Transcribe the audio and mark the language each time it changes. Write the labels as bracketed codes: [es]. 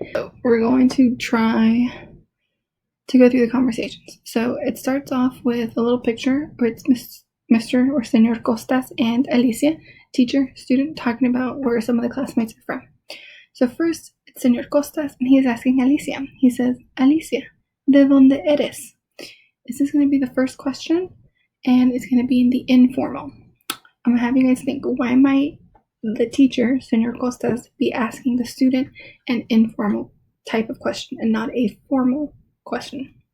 [en] So we're going to try to go through the conversations. So it starts off with a little picture where it's Mr. or Senor Costas and Alicia, teacher, student, talking about where some of the classmates are from. So first, it's Senor Costas, and he is asking Alicia. He says, [es] Alicia, ¿de dónde eres? [en] This is going to be the first question, and it's going to be in the informal. I'm going to have you guys think, why might the teacher, Senor Costas, be asking the student an informal type of question and not a formal question?